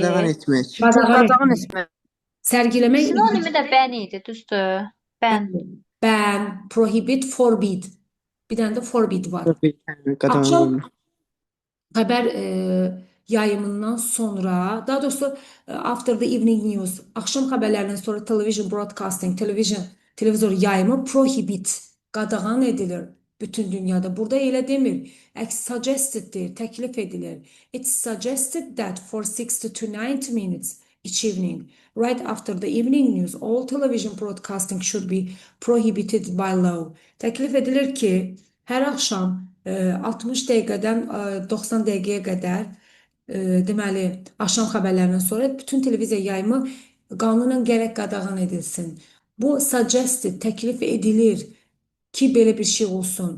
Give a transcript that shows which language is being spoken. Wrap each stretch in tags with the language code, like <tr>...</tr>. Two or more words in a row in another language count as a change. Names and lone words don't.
<az>Qadağan etmək. Qadağan etmək. Sərgiləmək. Sinonimi də bən idi, düzdür? Bən.</az> <en>Ban, prohibit, forbid.</en> <az>Bir dənə də forbid var. Qadağan Akşam olunur. xəbər yayımından sonra, daha doğrusu</az> <en>after the evening news,</en> <az>axşam xəbərlərindən sonra</az> <en>television broadcasting,</en> <az>televizor yayımı prohibit, qadağan edilir bütün dünyada. Burada elə demir. Suggested deyir, təklif edilir.</az> <en>It's suggested that for 60 to 90 minutes each evening, right after the evening news, all television broadcasting should be prohibited by law.</en> <az>Təklif edilir ki, hər axşam 60 dəqiqədən 90 dəqiqəyə qədər deməli, axşam xəbərlərindən sonra bütün televiziya yayımı qanunla gərək qadağan edilsin. Bu suggested, təklif edilir ki, belə bir şey olsun.</az>